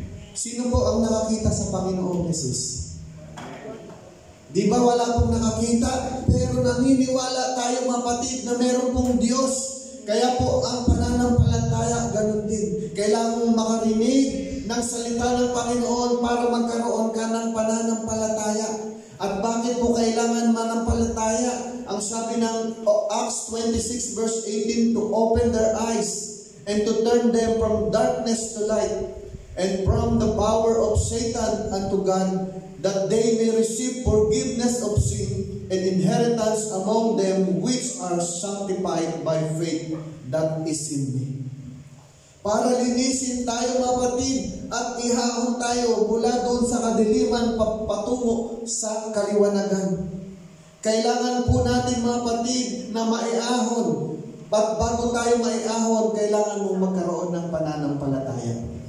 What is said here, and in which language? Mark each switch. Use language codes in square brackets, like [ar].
[tl] Sino po ang nakakita sa Panginoong Jesus? Di ba wala pong nakakita, pero naniniwala tayo, mga kapatid, na meron pong Diyos. Kaya po ang pananampalataya, ganun din. Kailangan mong makarinig ng salita ng Panginoon para magkaroon ka ng pananampalataya. At bakit po kailangan manampalataya? Ang sabi ng Acts 26 verse 18, [en] to open their eyes and to turn them from darkness to light, and from the power of Satan unto God, that they may receive forgiveness of sin and inheritance among them which are sanctified by faith that is in me. [tl] Para linisin tayo, mga kapatid, at ihahon tayo mula doon sa kadiliman patungo sa kaliwanagan. Kailangan po natin, mga kapatid, na maiahon. At bago tayo maiahon, kailangan mong magkaroon ng pananampalataya.